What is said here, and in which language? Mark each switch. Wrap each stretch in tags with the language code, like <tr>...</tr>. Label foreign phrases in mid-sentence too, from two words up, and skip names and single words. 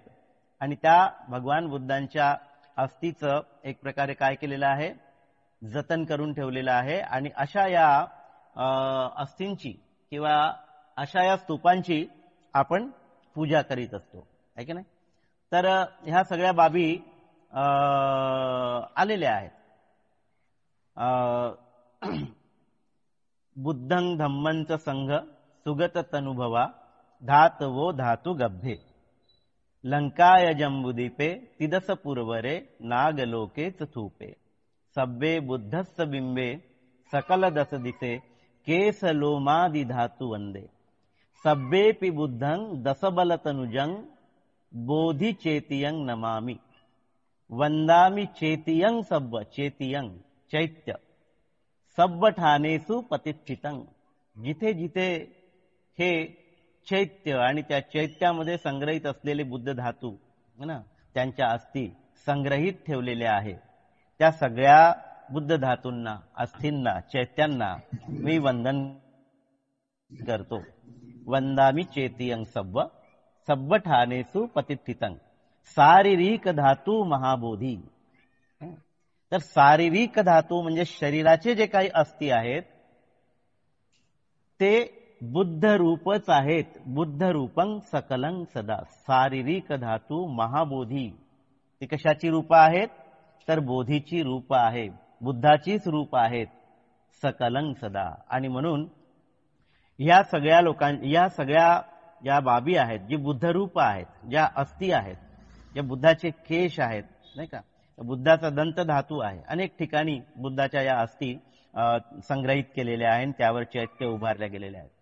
<mr>आणि त्या भगवान बुद्धांच्या अस्थीचं एक प्रकारे काय केलेलं आहे, जतन करून ठेवलेलं आहे. आणि अशा या अस्थींची किंवा अशा या स्तूपांची आपण पूजा करीत असतो, आहे की नाही. तर ह्या सगळ्या बाबी आलेल्या आहेत.</mr> <pi>बुद्धं धम्मंच संघ सुगत तनुभवा धात वो धातु गभ्भे लंकाय जंबुदीपे तिदस पूर्वरे नागलोके थूपे सब्बे बुद्धस्स बिंबे सकल दस दिसे केस लोमादि धातु वंदे सब्बेपि बुद्धं दसबल तनुजं बोधि चेतियं नमामि वंदामि चेतियं सब्ब चेतियं चैत्य सब्ब ठानेसु प्रतिष्ठितं.</pi> <mr>जिथे जिथे हे चैत्य आणि त्या चैत्यामध्ये संग्रहित असलेले बुद्ध धातू ना, त्यांच्या अस्थी संग्रहित ठेवलेले आहे, त्या सगळ्या बुद्ध धातूंना, अस्थींना, चैत्यांना मी वंदन करतो.</mr> <pi>वंदामि चेतियं सब्ब सब्ब ठानेसु प्रतिष्ठितं शारीरिक धातू महाबोधी.</pi> <mr>तर शारीरिक धातू म्हणजे शरीराचे जे काही अस्थी आहेत ते बुद्ध रूपच आहेत.</mr> <pi>बुद्ध रूपं सकलं सदा. शारीरिक धातू महाबोधी</pi> <mr>ती कशाची रूप आहेत तर बोधीची रूप आहे, बुद्धाचीच रूप आहेत,</mr> <pi>सकलं सदा.</pi> <mr>आणि म्हणून या सगळ्या ज्या बाबी आहेत, जी बुद्ध रूप आहेत, ज्या अस्थी आहेत, ज्या बुद्धाचे केश आहेत, नाही का, बुद्धाचा दंत धातू आहे, अनेक ठिकाणी बुद्धाच्या या अस्थी संग्रहित केलेल्या आहेत, त्यावर चैत्य उभारल्या गेलेल्या आहेत.</mr>